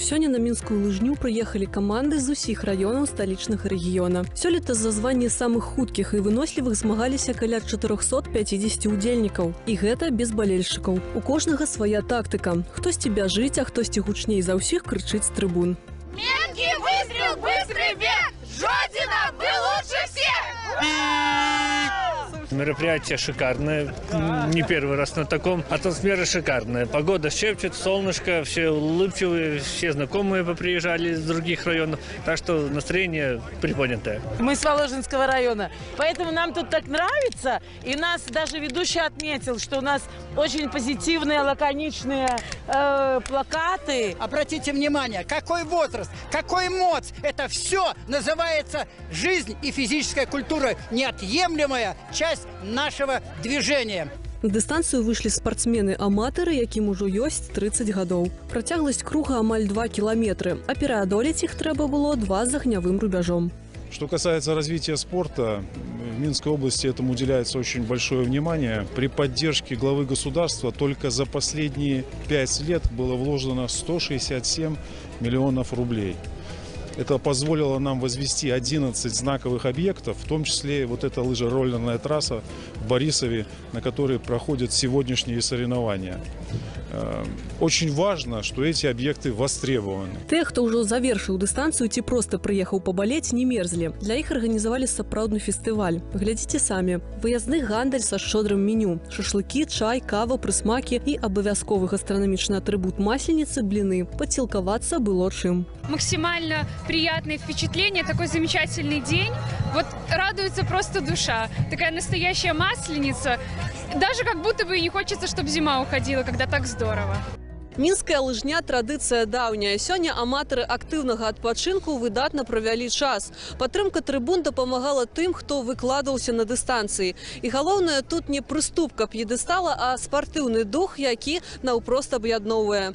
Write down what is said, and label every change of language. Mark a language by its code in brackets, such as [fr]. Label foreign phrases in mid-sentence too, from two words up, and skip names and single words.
[be] Сёння на мінскую лыжню прыехалі каманды з усіх раёнаў сталічнага рэгіёна. Сёлета за званне самых хуткіх і вынослівых змагаліся каля 450 удзельнікаў. І гэта без балельшчыкаў. У кожнага свая тактыка. Хтосьці бяжыць, а хтосьці гучней за ўсіх крычыць з трыбун. [ru] Менкий выстрел, быстрый бег! Жодина, вы лучше всех! Мероприятие шикарное, не первый раз на таком. Атмосфера шикарная, погода шепчет, солнышко, все улыбчивые, все знакомые поприезжали из других районов, так что настроение приподнятое. Мы с Воложенского района, поэтому нам тут так нравится, и нас даже ведущий отметил, что у нас очень позитивные, лаконичные плакаты. Обратите внимание, какой возраст, какой моц, это все называется жизнь и физическая культура, неотъемлемая часть нашего движения. [be] На дыстанцыю выйшлі спартсмены-аматары, якім ужо ёсць 30 гадоў. Працягласць круга амаль 2 кіламетры, а пераадолець іх трэба было 2 з агнявым рубяжом. [ru] Что касается развития спорта, в Минской области этому уделяется очень большое внимание. При поддержке главы государства только за последние 5 лет было вложено 167 миллионов рублей. Это позволило нам возвести 11 знаковых объектов, в том числе вот эта лыжероллерная трасса в Борисове, на которой проходят сегодняшние соревнования. Очень важно, что эти объекты востребованы. Те, [be] хто ўжо завершыў дыстанцыю ці проста прыехаў пабалець, не мерзлі. Для іх арганізавалі сапраўдны фестываль. Глядзіце самі. Выязны гандаль са шчодрым меню. Шашлыкі, чай, кава, прысмакі і абавязковы гастранамічны атрыбут [ru] масленицы – блины. [be] Подсилковаться было чым. [ru] Максимально приятные впечатления, такой замечательный день. Вот радуется просто душа. Такая настоящая масленица. Даже как будто бы не хочется, чтобы зима уходила, когда так здорово. [be] Мінская лыжня – традыцыя даўняя. Сёння аматары актыўнага адпачынку выдатна правялі час. Падтрымка трыбун дапамагала тым, хто выкладаўся на дыстанцыі. І галоўнае тут не прыступка п'едэстала, а спартыўны дух, які наўпрост аб'ядноўвае.